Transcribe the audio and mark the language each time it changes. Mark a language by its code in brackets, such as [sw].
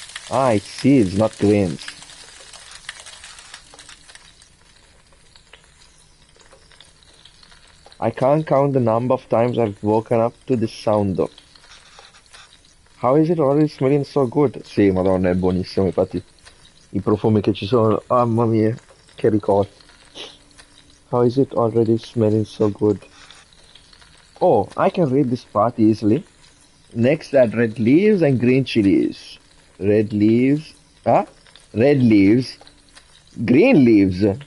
[en] Ah, it's seeds, not grains. I can't count the number of times I've woken up to this sound though. How is it already smelling so good? [it] Sì, madonna, è buonissimo, infatti. I profumi che ci sono, mamma mia, che ricordo. [en] How is it already smelling so good? Oh, I can read this part easily. Next, add red leaves and green chilies. Red leaves, red leaves, green leaves.